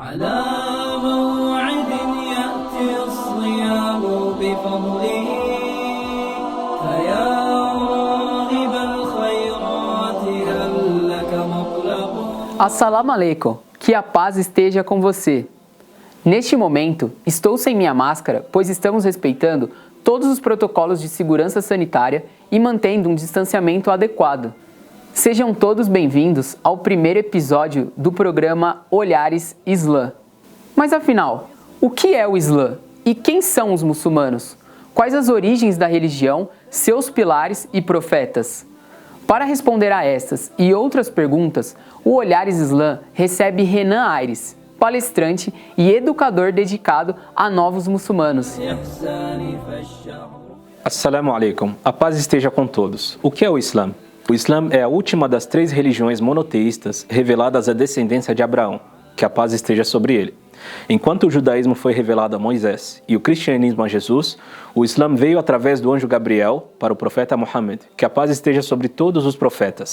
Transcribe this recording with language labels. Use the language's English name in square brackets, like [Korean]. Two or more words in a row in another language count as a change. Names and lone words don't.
[Arabic] على موعد يأتي الصيام بفضله فيا راغب الخيرات هل لك مطلب. السلام عليكم, [Portuguese] que a paz esteja com você. Neste momento, estou sem minha máscara, pois estamos respeitando todos os protocolos de segurança sanitária e mantendo um distanciamento adequado. Sejam todos bem-vindos ao primeiro episódio do programa Olhares Islã. Mas afinal, o que é o Islã e quem são os muçulmanos? Quais as origens da religião, seus pilares e profetas? Para responder a estas e outras perguntas, o Olhares Islã recebe Renan Aires, palestrante e educador dedicado a novos muçulmanos. [Arabic] السلام عليكم, [Portuguese] a paz esteja com todos. O que é o Islã? O Islã é a última das 3 religiões monoteístas reveladas à descendência de Abraão, que a paz esteja sobre ele. Enquanto o judaísmo foi revelado a Moisés e o cristianismo a Jesus, o Islã veio através do anjo Gabriel para o profeta Muhammad, que a paz esteja sobre todos os profetas.